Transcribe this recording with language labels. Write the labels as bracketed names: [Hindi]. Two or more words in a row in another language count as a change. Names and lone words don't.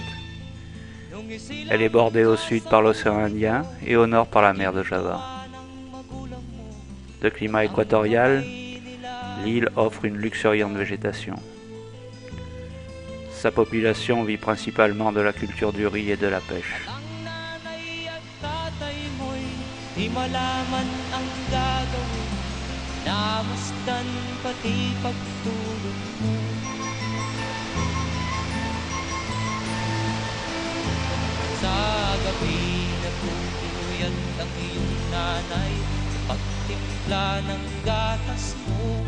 [French] Elle est bordée au sud par l'océan Indien et au nord par la mer de Java. De climat équatorial, l'île offre une luxuriante végétation. Sa population vit principalement de la culture du riz et de la pêche. [Filipino] Sa gabi nagpupuyat ang iyong nanay sa pagtimpla ng gatas mo.